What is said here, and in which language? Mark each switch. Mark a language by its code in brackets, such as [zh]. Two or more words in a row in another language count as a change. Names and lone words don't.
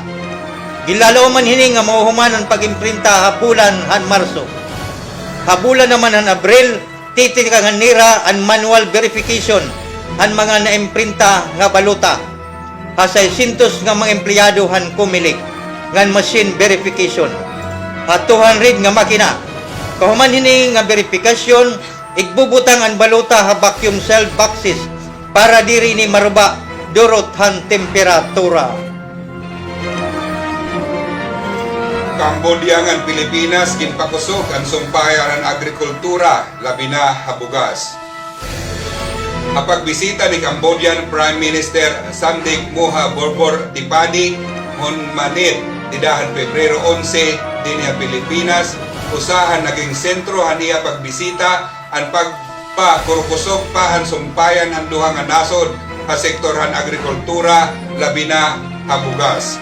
[war] Gilalaw man hini nga mauhuman ang pag-imprinta habulan han Marso. Habulan naman han Abril titikagan nira ang [en] manual verification [war] ang mga naimprinta nga baluta. Hasay sintos nga mga empleyado han kumilik ngan [en] machine verification. [war] At 200 nga makina. Kahuman hini nga verification, igbubutang ang baluta ha [en] vacuum sealed boxes [war] para diri ni maruba durot han temperatura. Cambodia ngan Pilipinas ginpakusog ang sumpayan ng agrikultura labi na habugas. Ang pagbisita ni Cambodian Prime Minister Samdech Moha Borbor Dipani on Manit Tidahan Pebrero 11 dinha Pilipinas, usahan naging sentro haniya pagbisita ang pagpakurkusok pahan sumpayan ang duha nga nasod ha sektorhan agrikultura labi na habugas.